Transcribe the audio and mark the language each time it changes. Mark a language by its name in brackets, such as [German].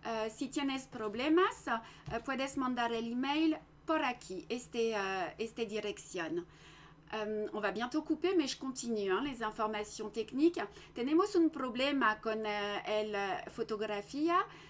[Spanish] Si tienes problemas, puedes mandar el email por aquí, esta dirección. [French] On va bientôt couper, mais je continue les informations techniques. [Spanish] Tenemos un problema con el fotografía.